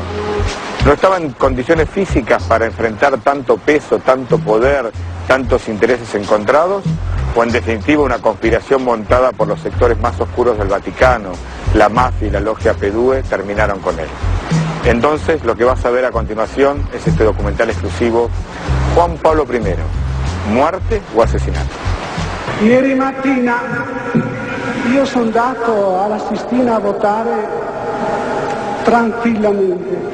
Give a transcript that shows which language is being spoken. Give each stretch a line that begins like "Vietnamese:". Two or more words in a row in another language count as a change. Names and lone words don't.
Spanish: No estaba en condiciones físicas para enfrentar tanto peso, tanto poder, tantos intereses encontrados, o en definitiva una conspiración montada por los sectores más oscuros del Vaticano, la mafia y la logia P2 terminaron con él. Entonces lo que vas a ver a continuación es este documental exclusivo, Juan Pablo I, muerte o asesinato.
Italian: Ieri mattina io sono andato alla Sistina a votare tranquillamente.